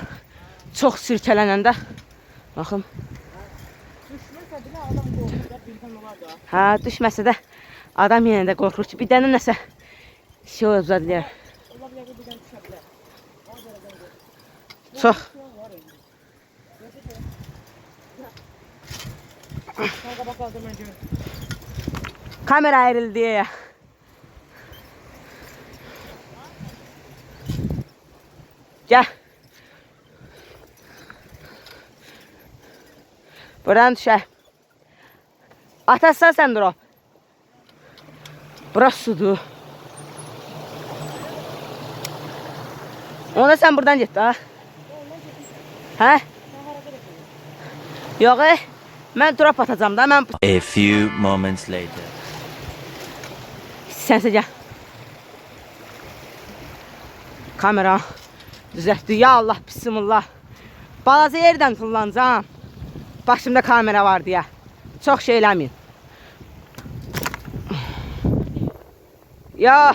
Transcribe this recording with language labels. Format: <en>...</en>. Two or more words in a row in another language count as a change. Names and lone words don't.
<az>Çox sirkələnəndə. Baxın. Düşmürsə bilə adam qorxur da, bildən olar da. Hə, düşməsə də adam yenə də qorxur ki, bir dənə nəsə şey ola bilər. Ola bilər ki, bir dənə düşə bilər. Çox.</az> <tr>Kanka bak aldım ben görüm. Kamera ayrıldı ya. Gel. Buradan düşer. Atarsan sen drop. Burası sudur. Ona sen buradan git ha. He? Yok ben drop atacağım da ben.</tr> <en>A few moments later.</en> <tr>Sense gel. Kamera düzeltti.</tr> <ar>يا الله، بسم الله.</ar> <tr>Balaca yerden kullanacağım. Başımda kamera var diye.</tr> <az>Çok şey eləməyin. Yok.</az>